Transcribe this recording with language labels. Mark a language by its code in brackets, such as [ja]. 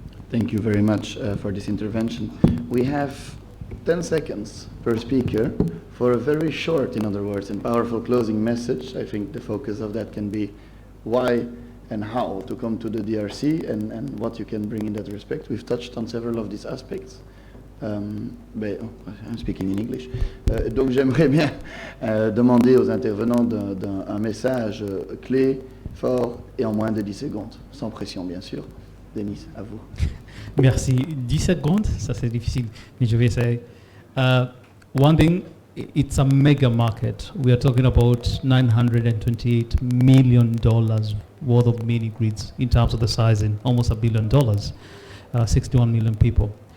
[en] Thank you very much for this intervention. We have 10 seconds per speaker for a very short, in other words, and powerful closing message. I think the focus of that can be why and how to come to the DRC and what you can bring in that respect. We've touched on several of these aspects. I'm speaking in English. [fr] Donc j'aimerais bien demander aux intervenants un message clé, fort et en moins de 10 secondes, sans pression bien sûr. Denis, à vous. Merci. 10 secondes, ça c'est difficile, mais je vais essayer. [en] One thing, it's a mega market. We are talking about $928 million worth of mini grids in terms of the sizing, almost $1 billion, 61 million people.